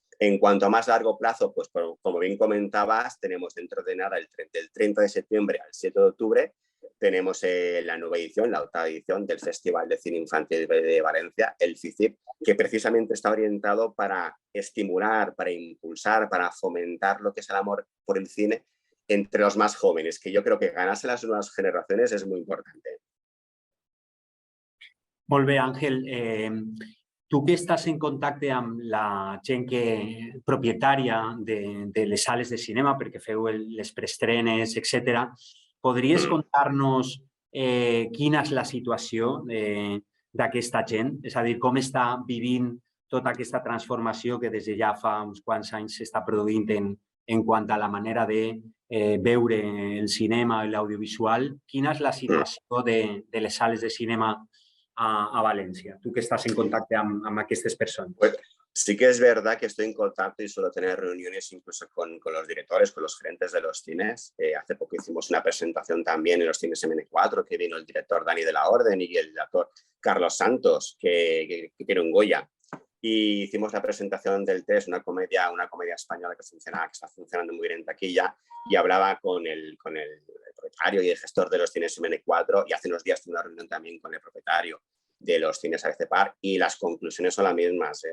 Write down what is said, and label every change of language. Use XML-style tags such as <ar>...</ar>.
<es>En cuanto a más largo plazo, pues como bien comentabas, tenemos dentro de nada del 30 de septiembre al 7 de octubre, tenemos la nueva edición, la octava edición del Festival de Cine Infantil de Valencia, el FICIP, que precisamente está orientado para estimular, para impulsar, para fomentar lo que es el amor por el cine entre los más jóvenes, que yo creo que ganarse las nuevas generaciones es muy importante.</es> <ca>Molt bé, Àngel. Tu que estàs en contacte amb la gent propietària de les sales de cinema, perquè feu les preestrenes, etc., podries contar-nos quina és la situació d'aquesta gent? És a dir, com està vivint tota aquesta transformació que des de ja fa uns quants anys s'està produint en quant a la manera de veure el cinema i l'audiovisual? Quina és la situació de les sales de cinema a Valencia?</ca> <es>Tú que estás en contacto</es> <ca>amb aquestes</ca> <es>personas. Pues sí que es verdad que estoy en contacto y suelo tener reuniones incluso con los directores, con los gerentes de los cines. Hace poco hicimos una presentación también en los cines MN4, que vino el director Dani de la Orden y el actor Carlos Santos, que tiene un Goya. Y hicimos la presentación del test, una comedia española que está funcionando muy bien en taquilla, y hablaba con el propietario y el gestor de los cines MN4, y hace unos días tuve una reunión también con el propietario de los cines ABC Park, y las conclusiones son las mismas.</es>